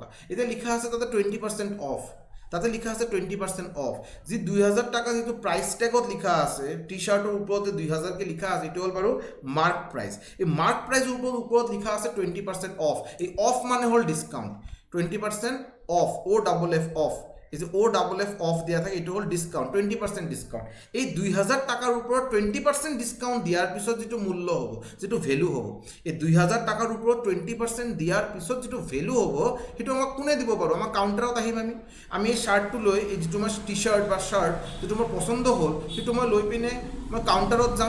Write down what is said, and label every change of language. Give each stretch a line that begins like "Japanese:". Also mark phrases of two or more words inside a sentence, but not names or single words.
Assamese: এতিয়া লিখা আছে তাতে 20% অফ, তাতে লিখা আছে 20% অফ। যি 2000 টাকা যিটো
English: price tag
Assamese: লিখা আছে,
English: T-shirt
Assamese: ওপৰতে 2000কে লিখা আছে, এইটো হ'ল বাৰু
English: mark price.
Assamese: এই
English: mark price
Assamese: ওপৰত লিখা আছে 20% অফ। এই অফ মানে হ'ল ডিছকাউণ্ট, 20% অফ,
English: OFF off.
Assamese: এই যে
English: OFF off
Assamese: দিয়া থাকে, এইটো হ'ল ডিছকাউণ্ট, 20% ডিছকাউণ্ট। এই 2000 টাকাৰ ওপৰত 20% ডিছকাউণ্ট দিয়াৰ পিছত যিটো মূল্য হ'ব, যিটো ভেলু হ'ব, এই 2000 টাকাৰ ওপৰত 20% দিয়াৰ পিছত যিটো ভেলু হ'ব, সেইটো আমাক কোনে দিব পাৰোঁ, আমাৰ কাউণ্টাৰত আহিম আমি এই শ্বাৰ্টটো লৈ, এই যিটো মই
English: T-shirt
Assamese: বা শ্বাৰ্ট যিটো মোৰ পচন্দ হ'ল, সেইটো মই লৈ পিনে মই কাউণ্টাৰত যাম।